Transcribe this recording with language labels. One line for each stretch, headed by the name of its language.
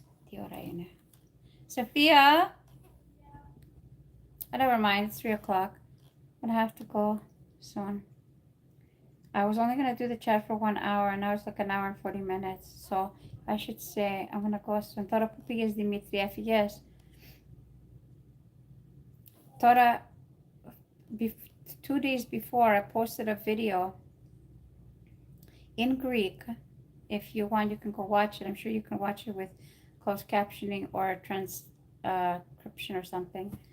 Greek: Τι ώρα είναι? Sophia?
English: Never mind, it's 3 o'clock. I'm gonna have to go soon. I was only gonna do the chat for 1 hour, and now it's like an hour and 40 minutes. So I should say I'm gonna go soon.
Greek: Τώρα που πήγες, Δημήτρη, έφυγες? Τώρα,
English: 2 days before, I posted a video in Greek. If you want, you can go watch it. I'm sure you can watch it with closed captioning or transcription or something.